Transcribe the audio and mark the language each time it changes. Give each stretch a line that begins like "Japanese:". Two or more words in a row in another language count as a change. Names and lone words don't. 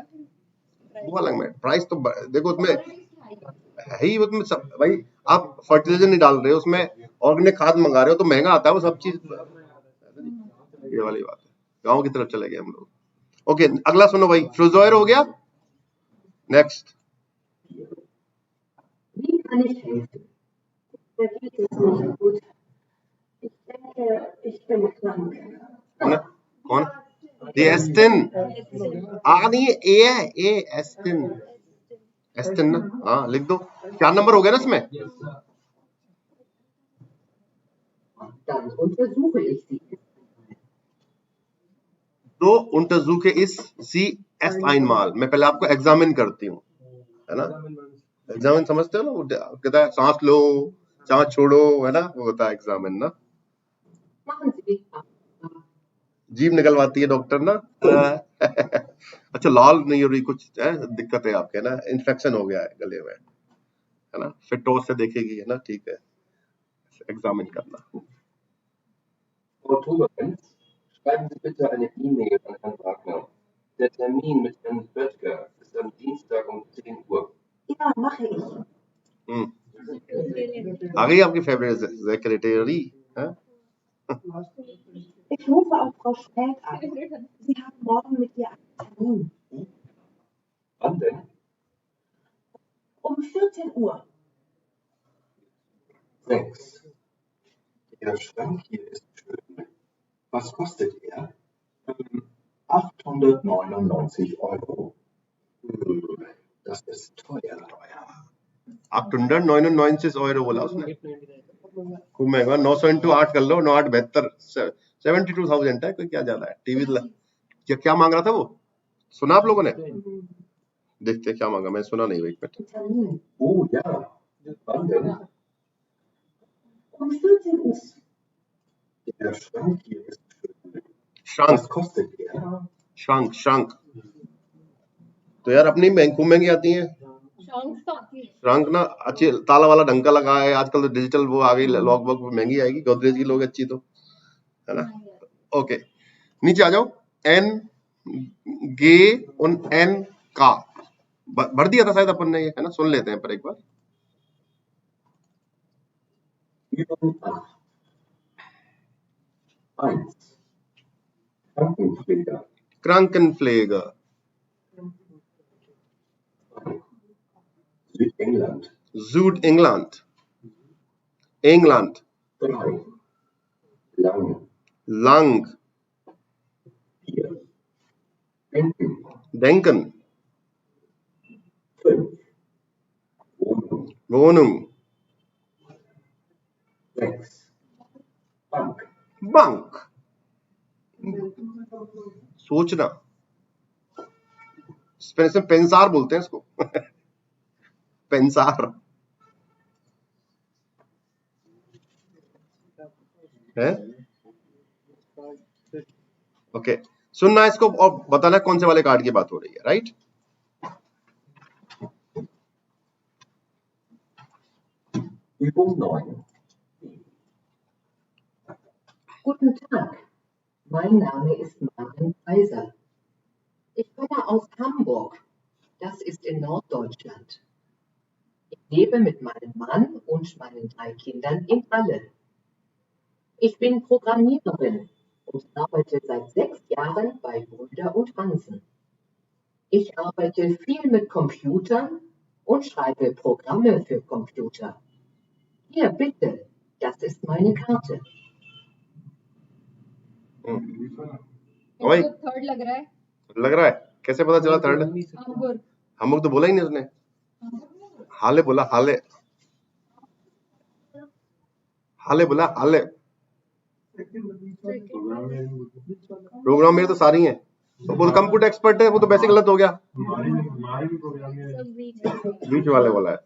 Hindi: वो अलग में प्राइस तो देखो उसमें है ही, उसमें सब भाई, आप फर्टिलाइजर नहीं डाल रहे हो उसमें, ऑर्गेनिक खाद मंगा रहे हो, तो महंगा आता है वो सब चीज, ये वाली बात है। गांव की तरफ चले गए हम लोग। ओके, अगला सुनो भाई, फ्रोजोयर हो गया, नेक्स्ट।
German: Wie kann ich helfen? Mir geht es nicht gut. Ich denke, ich bin krank.
Hindi: कौन? ये एस्टिन, नहीं ए है, ए एस्टिन, एस्टिन ना, हाँ लिख दो। 4 नंबर हो गया ना इसमें।
German: Dann untersuche ich sie. तो untersuche ich sie erst einmal,
Hindi: मैं पहले आपको एग्जामिन करती हूँ, है ना। एग्जामिन समझते हो ना, वो कहता है सांस लो, सांस छोड़ो, है ना, वो होता है एग्जामिन ना।
German: Machen Sie mich ab.
Hindi: जीभ निकलवाती है डॉक्टर ना। अच्छा, लाल नहीं हो रही, कुछ है दिक्कत है आपके ना, इन्फेक्शन हो गया है गले में, है ना, फिर टोस से देखेगी, है ना, ठीक है, एग्जामिन करना।
German: Frau Tuberenz, schreiben Sie bitte eine E-Mail an Herrn Wagner. Der Termin mit Herrn Böttger ist am Dienstag
Hindi: आ गई आपकी फेवरेट सेक्रेटरी हैं?
German: Ich rufe auf Frau Schmelk an. Sie haben morgen mit ihr einen Termin. Wann denn? Um 14 Uhr. 6. Der Schrank hier ist schön. Was kostet er? 899 €. Das ist teuer.
Hindi: 899 euro बोला उसने, 899 खूब महंगा। 900 into 8 कर लो, 9 8 72, 72,000 है, कोई क्या ज्यादा है। टीवी क्या मांग रहा था वो, सुना आप लोगों ने? देखते क्या मांगा, मैं सुना नहीं,
English: wait minute.
German: Termin. Oh ja. Wann denn? Um 14 Uhr. Der Schrank hier ist schön. श्रंक Was kostet er?
Hindi: श्रंक श्रंक तो यार अपनी खूब महंगी आती है। शॉन्ग्स तो आती है। श्रंक ना अच्छी, ताला वाला ढंग का लगा है, आजकल तो डिजिटल वो आ गई, लॉक वॉक महंगी आएगी, गोदरेज की लोग अच्छी तो है ना। ओके नीचे आ जाओ। एन गे उन एन का भर दिया था शायद अपन ने, ये है ना, सुन लेते हैं पर एक बार।
German: Übung 8. 1. Krankenpfleger. Krankenpfleger, 2. Südengland. Südengland, England, 3. Lang. Lang, 4. Denken. Denken, 5. Wohnung. Wohnung, 6. Bank. Bank,
Hindi: सोचना, स्पेनिश में पेंसार बोलते हैं इसको पेंसार है। ओके सुनना इसको और बताना कौन से वाले कार्ड की बात हो रही है, राइट।
German: Übung 9. Guten Tag. Mein Name ist Maren Kaiser. Ich komme aus Hamburg. Das ist in Norddeutschland. Ich lebe mit meinem Mann und meinen 3 Kindern in Halle. Ich bin Programmiererin und arbeite seit 6 Jahren bei Brüder und Hansen. Ich arbeite viel mit Computern und schreibe Programme für Computer. Hier bitte, das ist meine Karte.
Hindi: ओए थर्ड लग रहा है। लग रहा है, कैसे पता चला थर्ड? हैम्बर्ग। हम लोग तो बोला ही नहीं उसने, हाले बोला, हाले हाले बोला, हाले। प्रोग्राम मेरे तो सारी हैं, तो वो
English: computer expert
Hindi: है, वो तो वैसे गलत हो गया, बीच वाले बोला है।